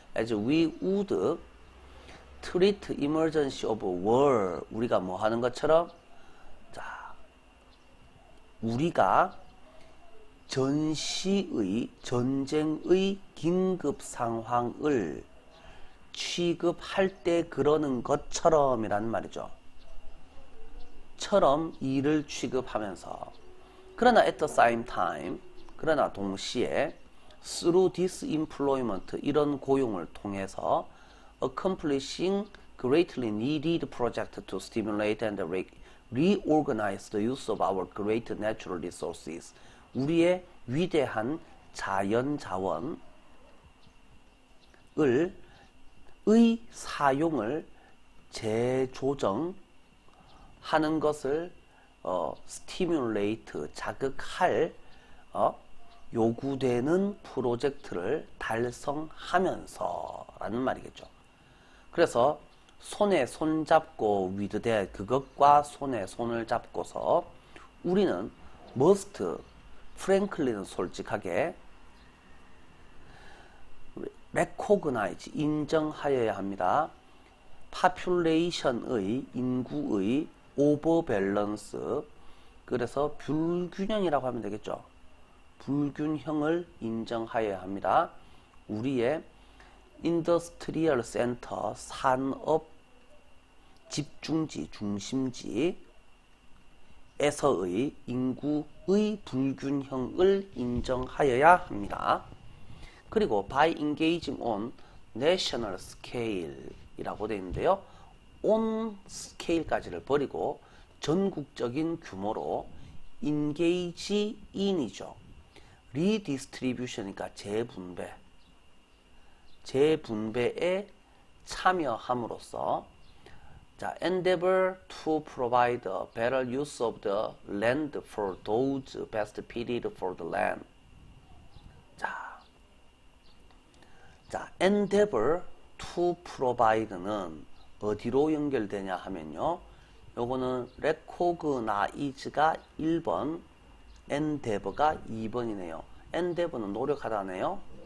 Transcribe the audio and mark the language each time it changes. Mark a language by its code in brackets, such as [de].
[en] as we would treat emergency of war, [ko] 우리가 뭐 하는 것처럼, 자, 우리가 전시의, 전쟁의 긴급 상황을 취급할 때 그러는 것처럼 이라는 말이죠. 처럼 일을 취급하면서. 그러나 [en] at the same time, [ko] 그러나 동시에 [en] through this employment, [ko] 이런 고용을 통해서 [en] accomplishing greatly needed project to stimulate and reorganize the use of our great natural resources, [ko] 우리의 위대한 자연 자원을 의 사용을 재조정하는 것을 stimulate, 자극할 요구되는 프로젝트를 달성하면서 라는 말이겠죠. 그래서 손에 손 잡고 [en] with that, [ko] 그것과 손에 손을 잡고서 우리는 [en] must, frankly [ko] 는 솔직하게, recognize, 인정하여야 합니다. population의, 인구의 overbalance, 그래서 불균형이라고 하면 되겠죠. 불균형을 인정하여야 합니다. 우리의 [en] industrial center, [ko] 산업 집중지, 중심지에서의 인구의 불균형을 인정하여야 합니다. 그리고 [en] by engaging on national scale [ko] 이라고 되어 있는데요. [en] on scale [ko] 까지를 버리고 전국적인 규모로 [en] engage in [ko] 이죠. [en] redistribution이니까 [ko] 재분배에 참여함으로써, [en] 자, endeavor to provide a better use of the land for those best fitted for the land. [ko] 자, [en] endeavor to provide [ko] 는 어디로 연결되냐 하면요. 요거는 recognize가 1번, endeavor가 2번이네요. endeavor는 노력하다네요.